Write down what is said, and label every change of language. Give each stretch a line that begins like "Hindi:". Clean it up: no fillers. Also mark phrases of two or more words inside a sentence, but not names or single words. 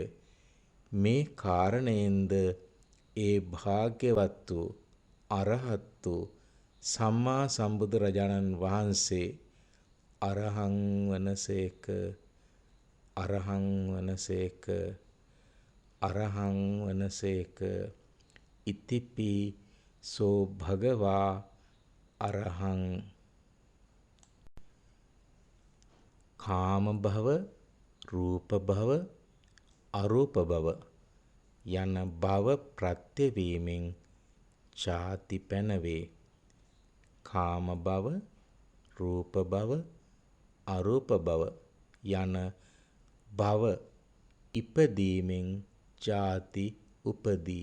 Sinhala: මේ කාරණයෙන්ද ඒ භාග්‍යවත් වූ අරහත් වූ සම්මා සම්බුදුරජාණන් වහන්සේ අරහං වනසේක අරහං වනසේක අරහං වනසේක
Pali: ඉතිපි සෝ භගවා අරහං.
Sinhala: කාම භව රූප භව අරූප භව යන භව ප්‍රත්‍ය වීමෙන් ජාති පැනවේ. කාම භව, රූප භව, අරූප භව යන භව ඉපදීමෙන් ජාති උපදී.